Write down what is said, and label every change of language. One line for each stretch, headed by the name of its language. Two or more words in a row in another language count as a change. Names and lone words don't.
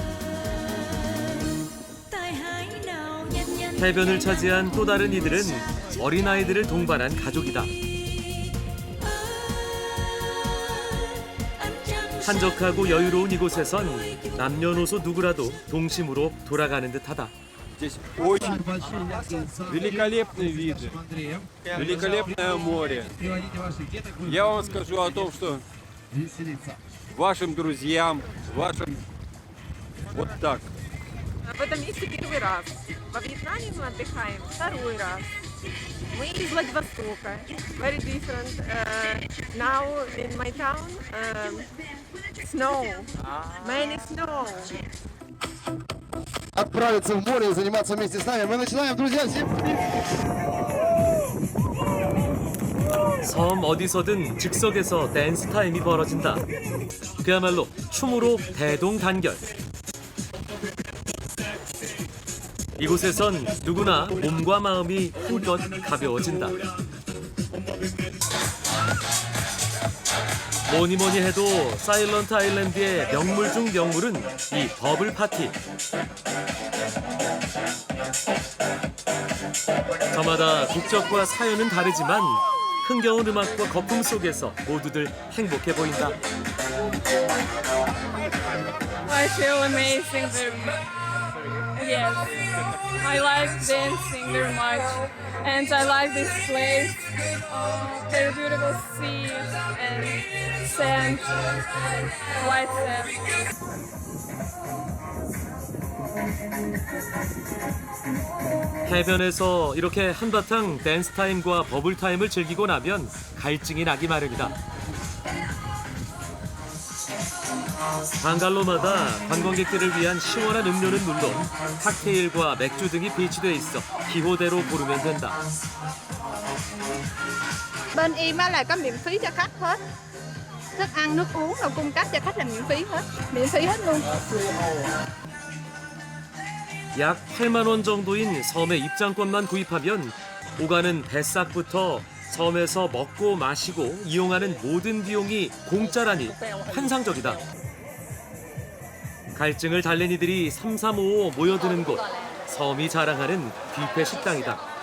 Korean: 해변을 차지한 또 다른 이들은 어린아이들을 동반한 가족이다. 한적하고 여유로운 이곳에선 남녀노소 누구라도 동심으로 돌아가는 듯하다.
Russian: Здесь очень великолепные виды, великолепное море. Я вам скажу о том, что вашим друзьям, вашим вот так. В этом месте первый раз. Во Вьетнаме мы отдыхаем второй раз. Мы из Владивостока.
English: Very different. Now in my town, snow. Many snow.
Russian: Отправиться в море и заниматься вместе с нами. Мы начинаем, друзья, всем
Korean: 섬 어디서든 즉석에서 댄스 타임이 벌어진다. 그야말로 춤으로 대동단결. 이곳에선 누구나 몸과 마음이 한껏 가벼워진다. 뭐니 해도 사일런트 아일랜드의 명물 중 명물은 이 버블 파티. 저마다 국적과 사연은 다르지만 흥겨운 음악과 거품 속에서 모두들 행복해 보인다.
English: I feel amazing. Yes, I like dancing very much, and I like this place. Very beautiful sea and sand, white sand.
Korean: 해변에서 이렇게 한바탕 댄스 타임과 버블 타임을 즐기고 나면 갈증이 나기 마련이다. 방갈로마다 관광객들을 위한 시원한 음료는 물론 칵테일과 맥주 등이 비치돼 있어 기호대로 고르면 된다.
Vietnamese: Bên em á là có miễn phí cho khách hết. Thức ăn, nước uống rồi cung cấp cho khách là miễn phí hết. Miễn phí hết luôn.
Korean: 약 8만 원 정도인 섬의 입장권만 구입하면 오가는 뱃삭부터 섬에서 먹고 마시고 이용하는 모든 비용이 공짜라니 환상적이다. 갈증을 달랜 이들이 삼삼오오 모여드는 곳, 섬이 자랑하는 뷔페 식당이다.